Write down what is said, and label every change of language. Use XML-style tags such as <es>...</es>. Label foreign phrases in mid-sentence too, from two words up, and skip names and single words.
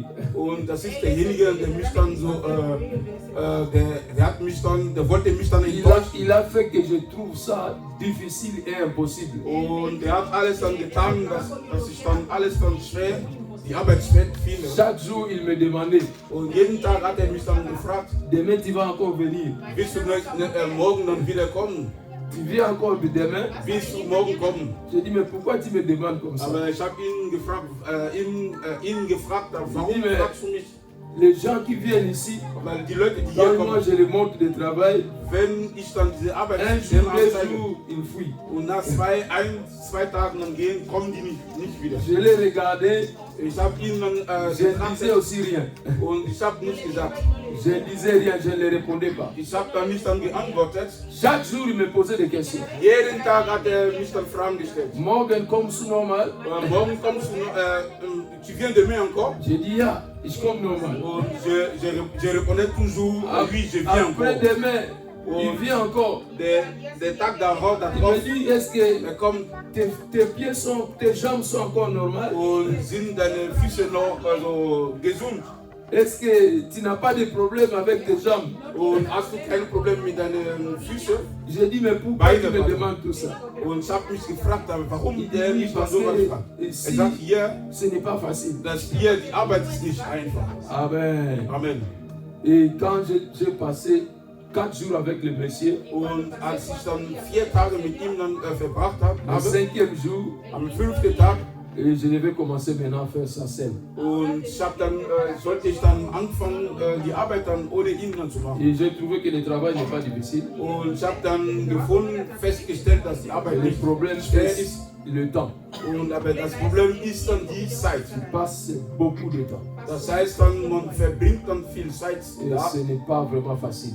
<de>und das ist derjenige, der mich dann so, der wollte mich dann enttäuschen.</de> <fr>Il a fait que je trouve ça difficile et impossible.</fr> <de>Und er hat alles dann getan, dass ich dann alles dann schwer, die Arbeit schwer finde.</de> <fr>Chaque jour, il me demandait,</fr> <de>Und jeden Tag hat er mich dann gefragt,</de> <fr>demain tu vas encore venir.</fr> <de>willst du morgen dann wieder kommen?</de> <fr>Tu viens encore demain?</fr> <de>Willst du morgen kommen?</de> <fr>J'ai dit, mais pourquoi tu me demandes comme ça?</fr> <de>Aber ich habe ihn gefragt, warum fragst du mich?</de> <fr>Les gens qui viennent ici,</fr> <de>Weil die Leute, die hier</de> <fr>quand moi</fr> <de>kommen,</de> <fr>je les montre de travail,</fr> <de>wenn ich dann diese Arbeit</de> <fr>un</fr> <de>schnell</de> <fr>jour, deux</fr> <de>anzeige</de> <fr>jours, ils fuient.</fr> <de>und nach zwei Tagen dann gehen, kommen die nicht wieder.</de> <fr>Je les regardais,</fr> <de>Ich habe ihnen dann</de> <fr>je ne disais</fr> <de>getrachtet</de> <fr>aussi rien.</fr> <de>und ich habe nicht gesagt.</de> <fr>Je ne disais rien, je ne les répondais pas.</fr> <de>Ich habe dann nicht dann geantwortet.</de> <fr>Chaque jour, il me posait des questions.</fr> <de>Jeden Tag hat er mich dann Fragen gestellt. Morgen kommst du normal? Morgen kommst du,</de> <fr>tu viens demain encore? J'ai dit,</fr> <de>ja, ich komme normal.</de> <fr>Und je répondais toujours, oui, je viens encore. Après demain, il vient encore.</fr> <de>Der Tag darauf,</de> <fr>Il me dit, est-ce que</fr> <de>er kommt</de> <fr>tes jambes sont encore normales?</fr> <de>und sind deine Füße noch gesund?</de> <fr>Est-ce que tu n'as pas de problème avec tes jambes?</fr> <de>Und hast du kein Problem mit deinen Füßen?</de> <fr>J'ai dit, mais pourquoi tu me demandes tout ça?</fr> <de>Und ich habe mich gefragt, warum</de> <fr>Il</fr> <de>der</de> <fr>dit,</fr> <de>mich dann</de> <fr>parce</fr> <de>so was</de> <fr>que</fr> <de>fragt. Er</de> <fr>ici,</fr> <de>sagt, hier,</de> <fr>ce n'est pas facile.</fr> <de>dass hier die Arbeit ist nicht einfach. Amen. Amen.</de> <fr>Et quand j'ai passé 4 jours avec le monsieur,</fr> <de>Und als ich dann 4 Tage mit ihm dann verbracht</de> <fr>le</fr> <de>habe,</de> <fr>5e jour,</fr> <de>am 5. Tag,</de> <fr>et je devais commencer maintenant à faire ça seul.</fr> <de>und sollte ich dann anfangen, die Arbeit dann ohne ihn dann zu machen.</de> <fr>Et j'ai trouvé que le travail n'est pas difficile.</fr> <de>Und ich habe dann festgestellt, dass die Arbeit</de> <fr>Le</fr> <de>nicht</de> <fr>problème,</fr> <de>schwer</de> <fr>c'est</fr> <de>ist.</de> <fr>le temps.</fr> <de>Aber das Problem ist dann die Zeit.</de> <fr>Tu passes beaucoup de temps.</fr> <de>Das heißt dann, man verbringt dann viel Zeit</de> <fr>Et</fr> <de>da.</de> <fr>ce n'est pas vraiment facile.</fr>